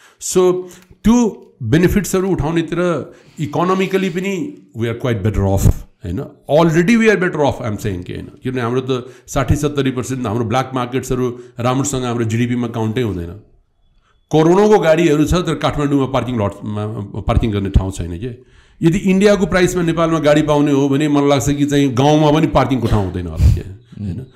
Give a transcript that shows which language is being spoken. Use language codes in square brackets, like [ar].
[ne] So त्यो बेनिफिट्सहरू उठाउनेतिर economically पनि [en] we are quite better off [ne] होइन। [en] Already we are better off I'm saying के होइन। [ne] किनभने हाम्रो त 60-70% हाम्रो ब्ल्याक मार्केट्सहरू राम्रोसँग हाम्रो जिडिपीमा काउन्टै हुँदैन। करोडौँको गाडीहरू छ तर काठमाडौँमा पार्किङ गर्ने ठाउँ छैन कि। यदि इन्डियाको प्राइसमा नेपालमा गाडी पाउने हो भने मलाई लाग्छ कि चाहिँ गाउँमा पनि पार्किङको ठाउँ हुँदैन होला के होइन।